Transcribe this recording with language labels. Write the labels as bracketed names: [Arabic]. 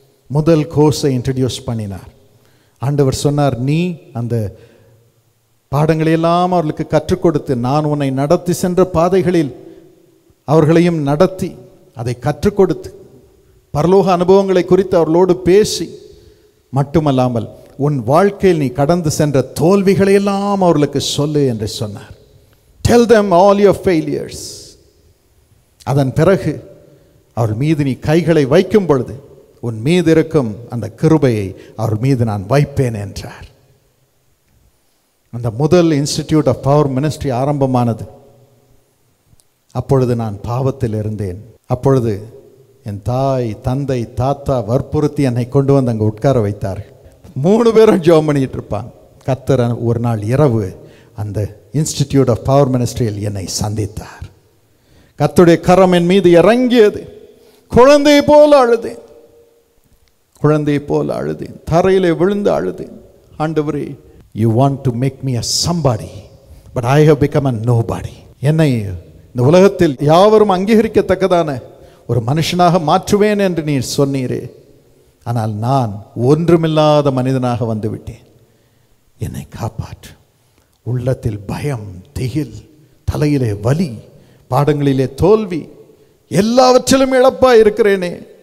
[Tamil] முதல் கோர்ஸை இன்ட்ரடியூஸ் பண்ணினார். ஆண்டவர் சொன்னார், நீ அந்த பாடங்களையெல்லாம் அவர்களுக்கு கற்றுக் கொடுத்து, நான் உன்னை நடத்தி சென்ற பாதைகளில் அவர்களையும் நடத்தி அதை கற்றுக் கொடுத்து, பரலோக அனுபவங்களை குறித்து அவர்களோடு பேசி, மட்டுமல்லாமல் உன் வாழ்க்கையில் நீ கடந்து சென்ற தோல்விகளையெல்லாம் அவர்களுக்கு சொல்லு என்று சொன்னார். [English] Tell them all your failures. [Tamil] அதன் பிறகு அவர்கள் மீது நீ கைகளை வைக்கும் பொழுது உன் மீது இருக்கும் அந்த கிருபையை அவர்கள் மீது நான் வைப்பேன் என்றார். அந்த முதல் இன்ஸ்டிடியூட் ஆஃப் பவர் மினிஸ்ட்ரி ஆரம்பமானது. அப்பொழுது நான் பாவத்தில் இருந்தேன். அப்பொழுது என் தாய், தந்தை, தாத்தா வற்புறுத்தி என்னை கொண்டு வந்து அங்கே உட்கார வைத்தார்கள். 3 பேரும் ஜெபம் பண்ணிட்டு இருப்பாங்க. கர்த்தர் ஒரு நாள் இரவு அந்த இன்ஸ்டிடியூட் ஆஃப் பவர் மினிஸ்ட்ரியில் என்னை சந்தித்தார். கர்த்தருடைய கரம் என் மீது இறங்கியது. குழந்தை போல அழுதேன், குழந்தை போல அழுதேன், தரையிலே விழுந்து அழுதேன். [English] ஆண்டவரே, you want to make me a somebody, but I have become a nobody. [Tamil] என்னை இந்த உலகத்தில் யாவரும் அங்கீகரிக்கத்தக்கதான ஒரு மனுஷனாக மாற்றுவேன் என்று நீர் சொன்னீரே, ஆனால் நான் ஒன்றுமில்லாத மனிதனாக வந்துவிட்டேன். என்னை காப்பாற்று. உள்ளத்தில் பயம், திகில், தலையிலே வலி, பாடங்களிலே தோல்வி, எல்லாவற்றிலும் இழப்பாய் இருக்கிறேனே.